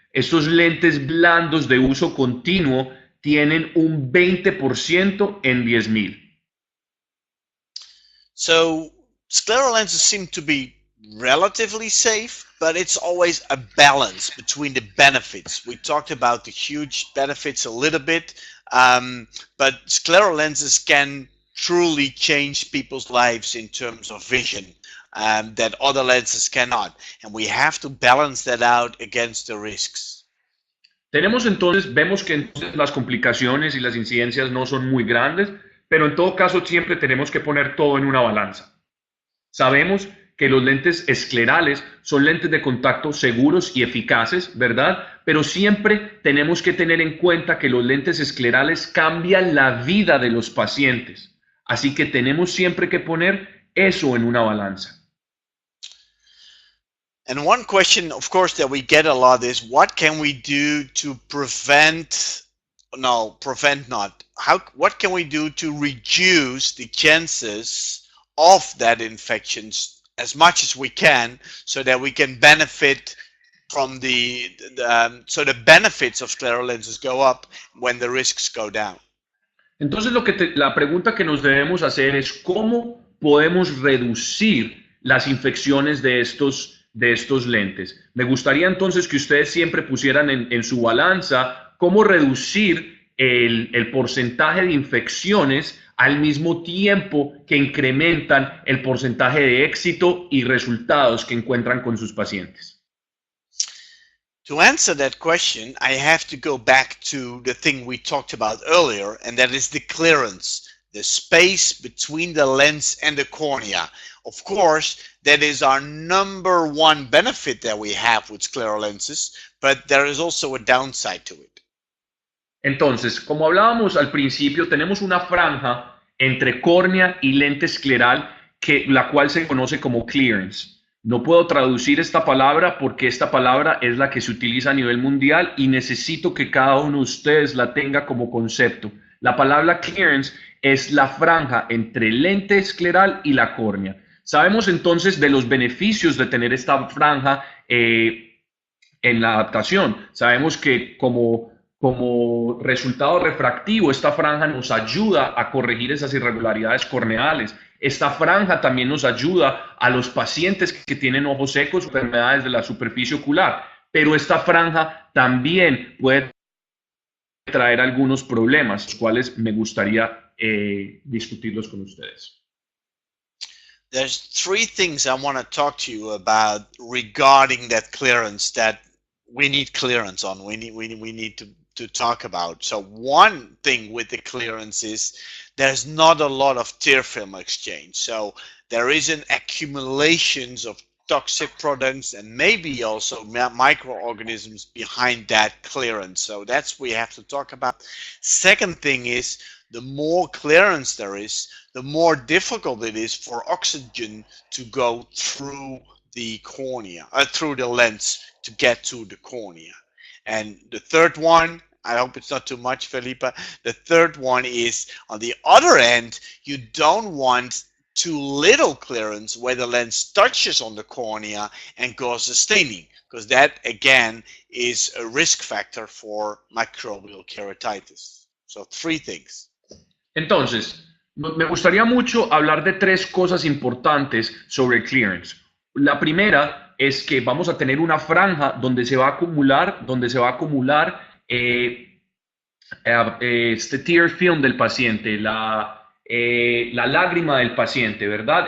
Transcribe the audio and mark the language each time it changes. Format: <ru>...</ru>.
<es>Estos lentes blandos de uso continuo tienen un 20% en 10,000.</es> <en>So scleral lenses seem to be relatively safe, but it's always a balance between the benefits. We talked about the huge benefits a little bit, but scleral lenses can truly change people's lives in terms of vision that other lenses cannot, and we have to balance that out against the risks.</en> <es>Vemos que entonces las complicaciones y las incidencias no son muy grandes, pero en todo caso siempre tenemos que poner todo en una balanza. Sabemos que los lentes esclerales son lentes de contacto seguros y eficaces, ¿verdad? Pero siempre tenemos que tener en cuenta que los lentes esclerales cambian la vida de los pacientes. Así que tenemos siempre que poner eso en una balanza.</es> <en>And one question, of course, that we get a lot is, what can we do to prevent, no, prevent not, what can we do to reduce the chances of that infections as much as we can, so that we can benefit from so the benefits of scleral lenses go up when the risks go down?</en> <es>Entonces la pregunta que nos debemos hacer es cómo podemos reducir las infecciones de estos lentes. Me gustaría entonces que ustedes siempre pusieran en su balanza cómo reducir el porcentaje de infecciones al mismo tiempo que incrementan el porcentaje de éxito y resultados que encuentran con sus pacientes.</es> <en>To answer that question, I have to go back to the thing we talked about earlier, and that is the clearance, the space between the lens and the cornea. Of course, that is our number one benefit that we have with scleral lenses, but there is also a downside to it.</en> <es>Entonces, como hablábamos al principio, tenemos una franja entre córnea y lente escleral, la cual se conoce como clearance. No puedo traducir esta palabra porque esta palabra es la que se utiliza a nivel mundial y necesito que cada uno de ustedes la tenga como concepto. La palabra clearance es la franja entre el lente escleral y la córnea. Sabemos entonces de los beneficios de tener esta franja en la adaptación. Sabemos que como resultado refractivo, esta franja nos ayuda a corregir esas irregularidades corneales. Esta franja también nos ayuda a los pacientes que tienen ojos secos, enfermedades de la superficie ocular, pero esta franja también puede traer algunos problemas, los cuales me gustaría discutirlos con ustedes.</es> <en>There's three things I want to talk to you about regarding that clearance that we need clearance on. We need to talk about. So one thing with the clearance is there's not a lot of tear film exchange. So there is an accumulations of toxic products and maybe also microorganisms behind that clearance. So that's what we have to talk about. Second thing is, the more clearance there is, the more difficult it is for oxygen to go through the cornea, through the lens to get to the cornea. And the third one, I hope it's not too much, Felipe. The third one is, on the other end, you don't want too little clearance where the lens touches on the cornea and causes staining. because that again is a risk factor for microbial keratitis. So 3 things.</en> <es>Entonces, me gustaría mucho hablar de 3 cosas importantes sobre el clearance. La primera es que vamos a tener una franja donde se va a acumular este</es> <en>tear film</en> <es>del paciente, la lágrima del paciente, ¿verdad?</es>